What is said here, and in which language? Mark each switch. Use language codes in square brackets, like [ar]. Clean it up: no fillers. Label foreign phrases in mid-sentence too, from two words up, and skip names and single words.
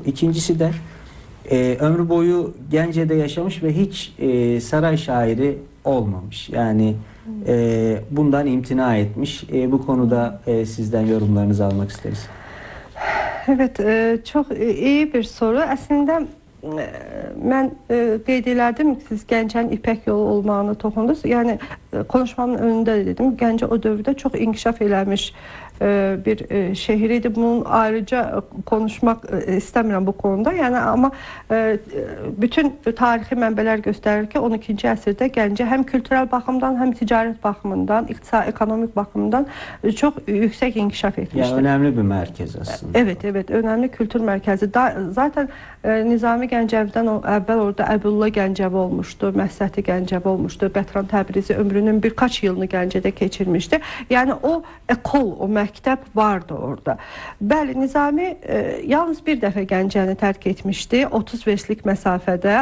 [tr] İkincisi de ömrü boyu Gence'de yaşamış ve hiç saray şairi olmamış. Yani bundan imtina etmiş. Bu konuda sizden yorumlarınızı almak isteriz. Evet, çok iyi bir soru. [az] Aslında mən qeyd elədim ki, siz Gəncənin İpək yolu olmağını toxundunuz. Yəni konuşmamın önündə də dedim, Gəncə o dövrdə çox inkişaf eləmiş bir şehir idi. Bunun ayrıca konuşmaq istəmirəm [tr] bu konuda. [az] Yəni amma bütün tarixi mənbələr göstərir ki, 12-ci əsrdə Gəncə həm kültürel baxımdan, həm ticarət baxımından, iqtisadi, ekonomik baxımdan çox yüksək inkişaf etmişdir. [tr] Yani önemli bir merkez aslında. Evet, evet, önemli kültür merkezi. [az] Zaten Nizami Gəncəvidən əvvəl orada Əbdullah Gəncəvi olmuşdu, Məhsəti Gəncəvi olmuşdu, Qətran Təbrizi ömrünün birkaç yılını Gəncədə keçirmişdi. Yəni o ekol, o məktəb vardı orada. Bəli, Nizami yalnız bir dəfə Gəncəni tərk etmişdi, 30 verslik məsafədə.